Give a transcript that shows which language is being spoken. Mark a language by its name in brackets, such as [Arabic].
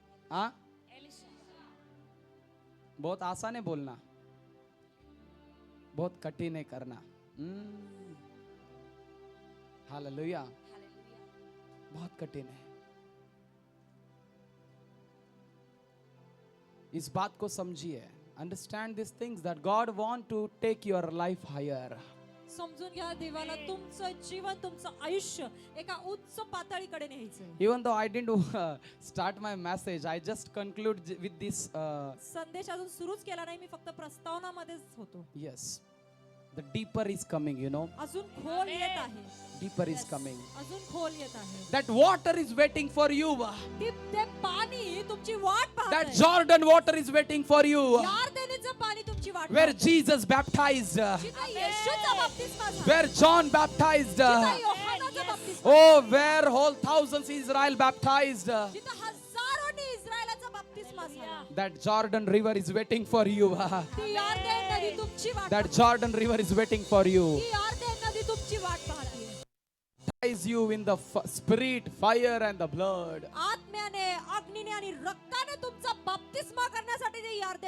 [Hindi] हाँ, बहुत आसान है बोलना, बहुत कठिन है करना। हालेलुया, बहुत कठिन है। इस बात को समझिए। [English] Understand this things that God want to take your life higher. [Marathi] समजून घ्या, देवाला तुमचं जीवन, तुमचं आयुष्य एका उच्च पातळीकडे न्यायचंय। [English] Even though I didn't start my message, I just conclude with this. [Marathi] संदेश अजून सुरूच केला नाही, मी फक्त प्रस्तावनामध्येच होतो। [English] Yes, the deeper is coming, you know. [Marathi] अजून खोल येत आहे। [English] Deeper is coming. [Marathi] अजून खोल येत आहे। [English] That water is waiting for you. [Marathi] ते पाणी तुमची वाट पाहत [English] That [Marathi] आहे। [English] Jordan water is waiting for you. [Marathi] यॉर्दनीचं पाणी तुमची वाट [English] Where [Marathi] पाहत [English] Jesus baptized. [Marathi] आहे। जिथे येशूचा बप्तिस्मा झाला, [English] Where John baptized. [Marathi] जिथे योहानाचा बप्तिस्मा, [English] Oh, where whole thousands Israel baptized. [Marathi] जिथे हजारोनी इस्रायलाचा बप्तिस्मा झाला। [English] That Jordan river is waiting for you. [Marathi] ती यॉर्दन नदी तुमची वाट [English] That Jordan river is waiting for you. [Marathi] ती यॉर्दन नदी तुमची वाट पाहते। [English] Baptize you in the spirit, fire and the blood. [Marathi] आत्म्याने, अग्नीने आणि रक्ताने तुमचा बप्तिस्मा करण्यासाठी ते यॉर्दन